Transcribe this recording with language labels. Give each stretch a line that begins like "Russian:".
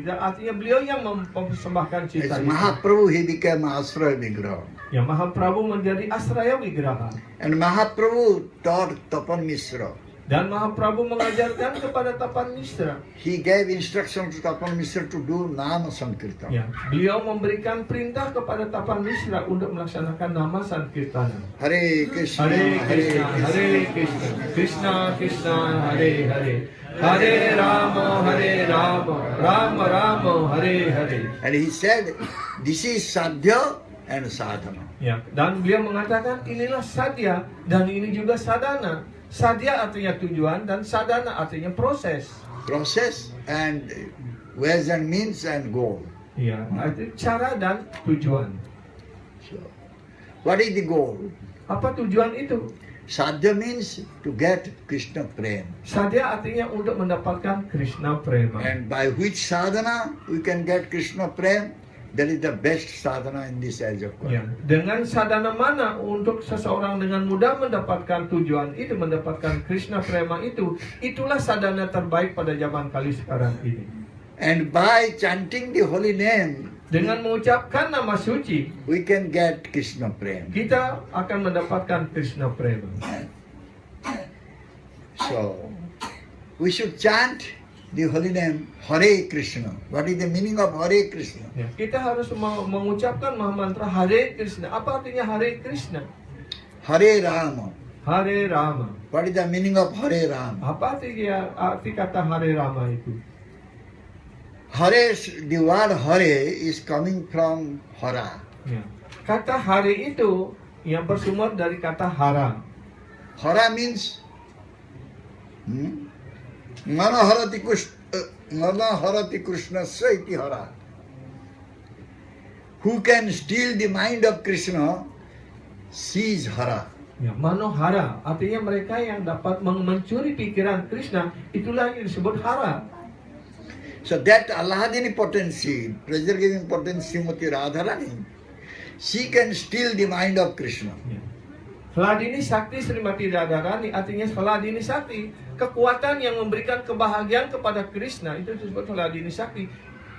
Indonesian: Artinya beliau yang mempersembahkan cinta itu.
English: Mahaprabhu, he became Asraya Vigraha.
Indonesian: Ya, Mahaprabhu menjadi Asraya Vigraha.
English: And Mahaprabhu taught Tapan Misra.
Indonesian: Dan Mahaprabhu mengajarkan kepada Tapan Misra.
English: He gave instruction to Tapan Misra to do Nama Sankirtan.
Indonesian: Ya, beliau memberikan perintah kepada Tapan Misra untuk melaksanakan nama Sankirtana.
Sanskrit: Hare Krishna, Hare Krishna, Hare Krishna, Krishna Krishna, Hare Hare, Hare Rama, Rama Rama, Hare Hare.
English: And he said, this is Sadhya and Sadhana.
Indonesian: Ya, dan beliau mengatakan inilah sadhya dan ini juga sadhana. Sadhya artinya tujuan dan sadhana artinya proses.
English: Process and ways and means and goal.
Indonesian: Ya, itu cara dan tujuan.
English: So, what is the goal?
Indonesian: Apa tujuan itu?
English: Sadhya means to get Krishna prema.
Indonesian: Sadhya artinya untuk mendapatkan Krishna prema.
English: And by which sadhana we can get Krishna prema? That is the best sadhana in this age of
Indonesian: Ya,
English: Kali.
Indonesian: dengan sadhana mana untuk seseorang dengan mudah mendapatkan tujuan itu, mendapatkan Krishna prema itu, itulah sadhana terbaik pada zaman Kali sekarang ini.
English: And by chanting the holy name,
Indonesian: Dengan mengucapkan nama suci,
English: we can get Krishna prema.
Indonesian: kita akan mendapatkan Krishna prema.
English: So, we should chant the holy name Hare Krishna. What is the meaning of Hare Krishna?
Indonesian: Ya, kita harus mengucapkan mantra Hare Krishna. Apa artinya Hare Krishna?
Sanskrit: Hare Rama. Hare Rama.
English: What is the meaning of Hare Rama?
Indonesian: Apa arti kata Hare Rama itu?
English: Hare, the word Hare is coming from Hara.
Indonesian: Ya. Kata Hare itu yang bersumber dari kata Hara.
English: Hara means
Sanskrit: Mana harati Krishna iti Hara.
English: Who can steal the mind of Krishna sees Hara.
Indonesian: Ya, Manohara artinya mereka yang dapat mencuri pikiran Krishna, itulah yang disebut Hara.
English: So that Allahadini potency, pleasure giving potency Srimati Radharani, she can steal the mind of Krishna.
Indonesian: Ya. Heladini Sakti Srimati Radharani artinya Heladini Sakti, kekuatan yang memberikan kebahagiaan kepada Krishna, itu disebut Heladini Sakti.